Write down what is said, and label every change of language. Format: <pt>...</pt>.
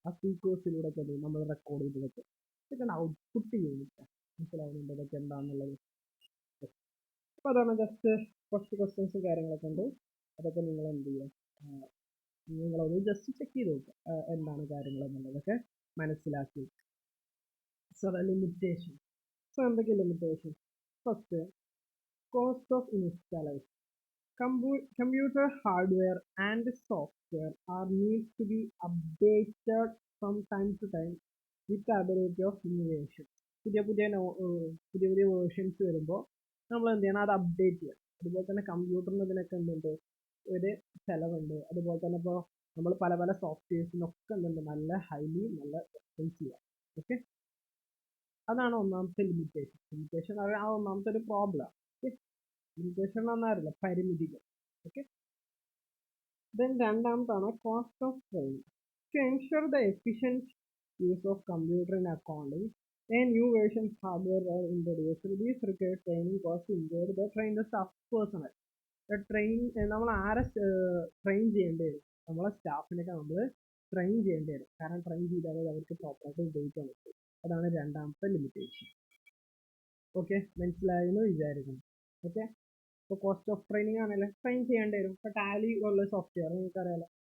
<ml>ആ സ്പീക്കേഴ്സിലൂടെ തന്നെ നമ്മൾ റെക്കോർഡ് ചെയ്ത് വെക്കും. ഇതൊക്കെ ഔട്ട്പുട്ട് യൂണിറ്റ്. മനസ്സിലാവുന്നുണ്ട് ഇതൊക്കെ എന്താണെന്നുള്ളത്? അപ്പോൾ അതാണ് ജസ്റ്റ് കുറച്ച് ക്വസ്റ്റ്യൻസും കാര്യങ്ങളൊക്കെ ഉണ്ട്. അതൊക്കെ നിങ്ങൾ എന്ത് ചെയ്യുക, നിങ്ങളൊന്ന് ജസ്റ്റ് ചെക്ക് ചെയ്ത് നോക്കുക എന്താണ് കാര്യങ്ങൾ എന്നുള്ളതൊക്കെ മനസ്സിലാക്കി. So limitation. സോ എന്തൊക്കെ limitation?</ml> <en>First, cost of installation. Computer hardware and software are needs to be updated from time to time with the ability of innovation.</en> <ml>പുതിയ വേർഷൻസ് വരുമ്പോൾ നമ്മൾ എന്ത് ചെയ്യണം? അത് അപ്ഡേറ്റ് ചെയ്യണം. അതുപോലെ തന്നെ കമ്പ്യൂട്ടറിന് ഇതിനൊക്കെ എന്തുണ്ട്? ഒരു ചിലവുണ്ട്. അതുപോലെ തന്നെ ഇപ്പോൾ നമ്മൾ പല സോഫ്റ്റ്വെയർസിനൊക്കെ എന്തുണ്ട്? നല്ല നല്ല എക്സ്പെൻസീവ്. ഓക്കെ, അതാണ് ഒന്നാമത്തെ ലിമിറ്റേഷൻ. ലിമിറ്റേഷൻ ആ ഒന്നാമത്തെ ഒരു പ്രോബ്ലം. ലിമിറ്റേഷൻ എന്നറിയില്ല, പരിമിതികൾ. Okay, then രണ്ടാമത്താണ്</ml> <en>Cost of training. To ensure the efficient use of computer in accounting a new version hardware were introduced. These required training costs incurred the trained staff personnel.</en> <ml>നമ്മൾ ആരെ train ചെയ്യേണ്ടി വരും? നമ്മളെ സ്റ്റാഫിനൊക്കെ നമ്മൾ train ചെയ്യേണ്ടി വരും. കാരണം train ചെയ്താലേ അവർക്ക് പ്രോപ്പറായിട്ട് ഉപയോഗിക്കാൻ പറ്റും. അതാണ് രണ്ടാമത്തെ ലിമിറ്റേഷൻ. ഓക്കെ, മനസ്സിലായെന്ന് വിചാരിക്കുന്നു. ഓക്കെ, ഇപ്പോൾ</ml> <en>cost of training</en> <ml>ആണല്ലേ, ട്രെയിൻ ചെയ്യേണ്ടി വരും. ഇപ്പോൾ ടാലി ഉള്ള സോഫ്റ്റ്വെയർ നിങ്ങൾക്ക് അറിയാലോ.</ml>